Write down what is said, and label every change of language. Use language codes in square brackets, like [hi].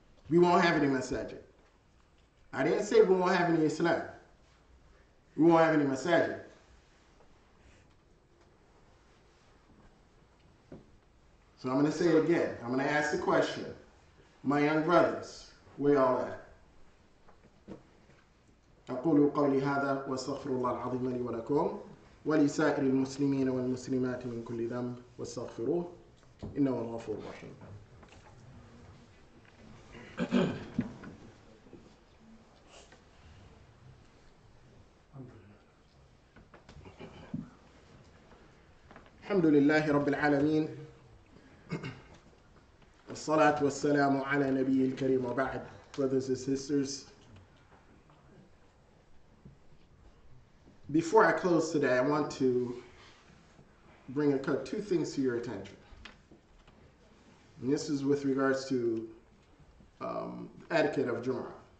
[en] We won't have any masajid. I didn't say we won't have any Islam. We won't have any masajid. So I'm going to say it again. I'm going to ask the question. My young brothers, where y'all at? [ar] أقول قولي هذا واستغفر الله العظيم لي ولكم ولسائر المسلمين والمسلمات من كل ذنب واستغفروه إنه هو الغفور الرحيم. الحمد لله رب العالمين والصلاة والسلام على نبي الكريم وبعد. [en] Brothers and sisters, before I close today, I want to bring two things to your attention. And this is with regards to etiquette of Jumu'ah.